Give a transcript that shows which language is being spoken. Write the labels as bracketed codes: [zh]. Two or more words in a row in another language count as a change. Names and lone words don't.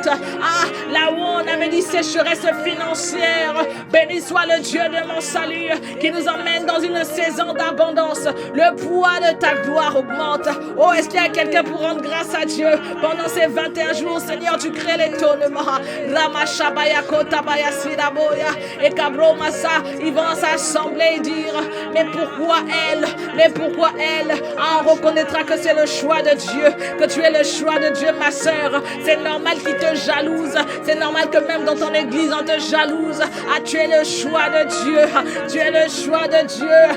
[fr] Ah, là où on avait dit sécheresse financière. Béni soit le Dieu de mon salut qui nous emmène dans une saison d'abondance. Le poids de ta gloire augmente. Oh, est-ce qu'il y a quelqu'un pour rendre grâce à Dieu pendant ces 21 jours? Seigneur, tu crées l'étonnement. Ramashabaya kotabaya siraboya et kabromasa, ils vont s'assembler et dire mais pourquoi elle? Ah, on reconnaîtra que c'est le choix de Dieu, que tu es le choix de Dieu, ma sœur. C'est normal qu'il te jalouse. C'est normal que même dans ton église on te jalouse. Ah, tu es le choix de Dieu. Tu es le choix de Dieu.